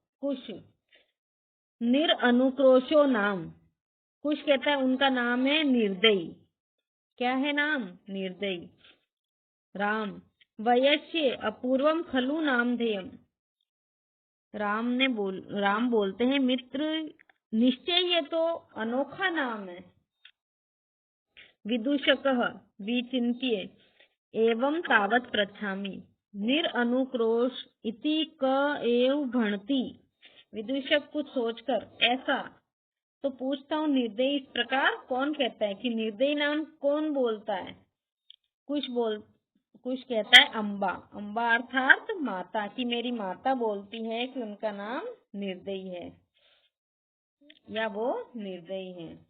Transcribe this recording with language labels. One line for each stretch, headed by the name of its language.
Sanskrit: कुश निरअनुक्रोशो नाम,
Hindi: कुश कहता है उनका नाम है निर्दयी। क्या है नाम? निर्दयी।
Sanskrit: राम वयस्य अपूर्वम खलु नामधेयम्,
Hindi: राम बोलते हैं मित्र निश्चय ये तो अनोखा नाम है।
Sanskrit: विदूषकः विचिन्त्य एवं तावत् पृच्छामि निरअनुक्रोश इति क एव भणति।
Hindi: विदूषक कुछ सोचकर ऐसा तो पूछता हूँ, निर्दयी इस प्रकार कौन कहता है कि निर्दयी नाम कौन बोलता है? कुछ कहता है अम्बा, अम्बा अर्थात माता, कि मेरी माता बोलती है कि उनका नाम निर्दयी है या वो निर्दयी है।